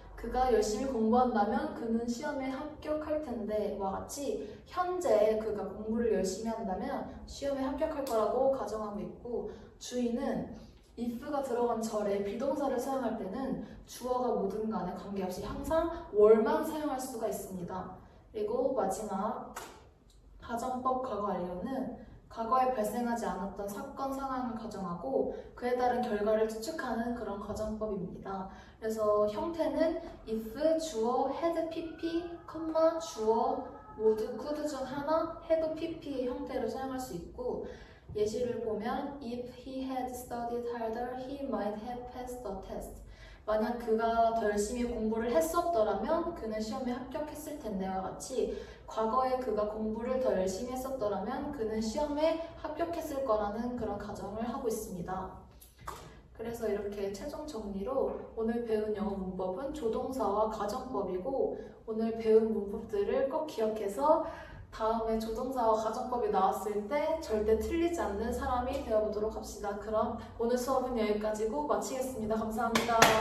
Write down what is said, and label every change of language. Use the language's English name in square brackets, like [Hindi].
[Korean] 그가 열심히 공부한다면 그는 시험에 합격할 텐데 와 같이 현재 그가 공부를 열심히 한다면 시험에 합격할 거라고 가정하고 있고, 주의는 if가 들어간 절에 비동사를 사용할 때는 주어가 뭐든 간에 관계없이 항상 월만 사용할 수가 있습니다. 그리고 마지막 가정법 과거 완료는 과거에 발생하지 않았던 사건 상황을 가정하고 그에 따른 결과를 추측하는 그런 가정법입니다. 그래서 형태는 if, 주어, had, pp, 주어, would, could 중 하나, had, pp의 형태로 사용할 수 있고, 예시를 보면 [English] if he had studied harder, he might have passed the test. [Korean] 만약 그가 더 열심히 공부를 했었더라면 그는 시험에 합격했을 텐데와 같이 과거에 그가 공부를 더 열심히 했었더라면 그는 시험에 합격했을 거라는 그런 가정을 하고 있습니다. 그래서 이렇게 최종 정리로 오늘 배운 영어 문법은 조동사와 가정법이고, 오늘 배운 문법들을 꼭 기억해서 다음에 조동사와 가정법이 나왔을 때 절대 틀리지 않는 사람이 되어보도록 합시다. 그럼 오늘 수업은 여기까지고 마치겠습니다. 감사합니다.